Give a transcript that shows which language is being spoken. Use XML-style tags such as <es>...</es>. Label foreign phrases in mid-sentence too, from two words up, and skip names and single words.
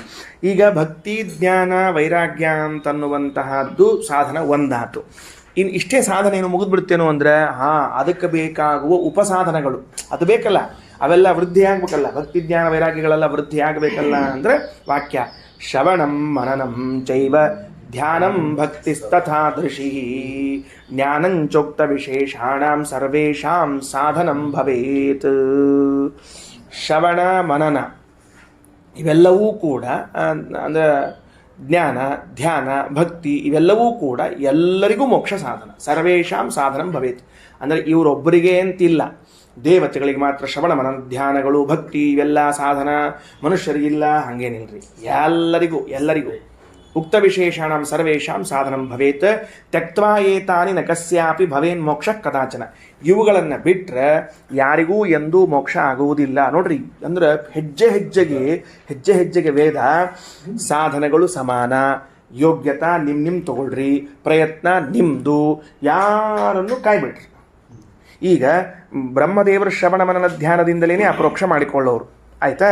<kn>ಈಗ ಭಕ್ತಿ ಜ್ಞಾನ ವೈರಾಗ್ಯ ಅಂತನ್ನುವಂತಹದ್ದು ಸಾಧನ ಒಂದಾತು. ಇನ್ನು ಇಷ್ಟೇ ಸಾಧನೆ ಏನು ಮುಗಿದ್ಬಿಡ್ತೇನೋ ಅಂದರೆ ಅದಕ್ಕೆ ಬೇಕಾಗುವ ಉಪಸಾಧನಗಳು ಅದು ಬೇಕಲ್ಲ, ಅವೆಲ್ಲ ವೃದ್ಧಿ ಆಗಬೇಕಲ್ಲ. ಭಕ್ತಿ ಜ್ಞಾನ ವೈರಾಗ್ಯಗಳೆಲ್ಲ ವೃದ್ಧಿ ಆಗಬೇಕಲ್ಲ ಅಂದರೆ</kn> <sa>ವಾಕ್ಯ ಶ್ರವಣಂ ಮನನಂ ಚೈವ ಧ್ಯಾನಂ ಭಕ್ತಿಸ್ತಥಾದೃಶಿ ಜ್ಞಾನಂಚೋಕ್ತ ವಿಶೇಷಾಣಾಂ ಸರ್ವೇಷಾಂ ಸಾಧನಂ ಭವೇತ್.</sa> <kn>ಶ್ರವಣ ಮನನ ಇವೆಲ್ಲವೂ ಕೂಡ ಅಂದರೆ ಜ್ಞಾನ ಧ್ಯಾನ ಭಕ್ತಿ ಇವೆಲ್ಲವೂ ಕೂಡ ಎಲ್ಲರಿಗೂ ಮೋಕ್ಷ ಸಾಧನ.</kn> <sa>ಸರ್ವೇಷಾಂ ಸಾಧನಂ ಭವೇತ್</sa> <kn>ಅಂದರೆ ಇವರೊಬ್ಬರಿಗೆ ಅಂತಿಲ್ಲ, ದೇವತೆಗಳಿಗೆ ಮಾತ್ರ ಶ್ರವಣ ಮನನ ಧ್ಯಾನಗಳು ಭಕ್ತಿ ಇವೆಲ್ಲ ಸಾಧನ, ಮನುಷ್ಯರಿಗಿಲ್ಲ ಹಾಗೇನಿಲ್ರಿ, ಎಲ್ಲರಿಗೂ</kn> <sa>ಉಕ್ತ ವಿಶೇಷಾಣಂ ಸರ್ವೇಷಾಂ ಸಾಧನಂ ಭವೇತ್. ತ್ಯಕ್ತ್ವಾ ಏತಾನಿ ನ ಕಸ್ಯಾಪಿ ಭವೇನ್ ಮೋಕ್ಷ ಕದಾಚನ.</sa> <kn>ಇವುಗಳನ್ನು ಬಿಟ್ಟರೆ ಯಾರಿಗೂ ಎಂದೂ ಮೋಕ್ಷ ಆಗುವುದಿಲ್ಲ. ನೋಡ್ರಿ, ಅಂದ್ರೆ ಹೆಜ್ಜೆ ಹೆಜ್ಜೆಗೆ ವೇದ ಸಾಧನಗಳು ಸಮಾನ, ಯೋಗ್ಯತಾ ನಿಮ್ಮ ತಗೊಳ್ರಿ, ಪ್ರಯತ್ನ ನಿಮ್ಮದು, ಯಾರನ್ನು ಕಾಯ್ಬಿಟ್ರಿ. ಈಗ ಬ್ರಹ್ಮದೇವರ ಶ್ರವಣ ಮನನ ಧ್ಯಾನದಿಂದಲೇ ಅಪರೋಕ್ಷ ಮಾಡಿಕೊಳ್ಳೋರು ಆಯ್ತಾ.</kn>